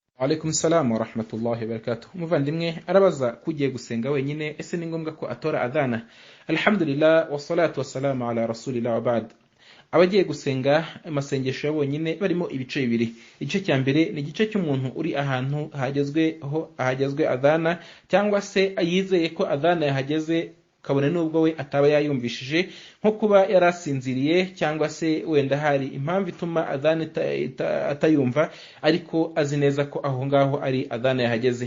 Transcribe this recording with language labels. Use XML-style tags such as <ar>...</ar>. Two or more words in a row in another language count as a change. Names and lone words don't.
<ar>عليكم السلام ورحمة الله وبركاته.</ar> <rw>Umuvandimwe arabaza kugiye gusenga wenyine ese ni ngombwa ko atora adhana?</rw> <ar>الحمد لله والصلاة والسلام على رسول الله وبعد.</ar> <rw>Abagiye gusenga amasengesho bonyine barimo ibice bibiri. Igice cya mbere ni igice cy'umuntu uri ahantu hagezwe adhana cyangwa se yizeye ko adhana yahageze kabone nubwo we ataba yayumvishije, nko kuba yarasinziriye cyangwa se wenda hari impamvu ituma adhana atayumva, ariko azi neza ko aho ngaho ari adhana yahageze.</rw>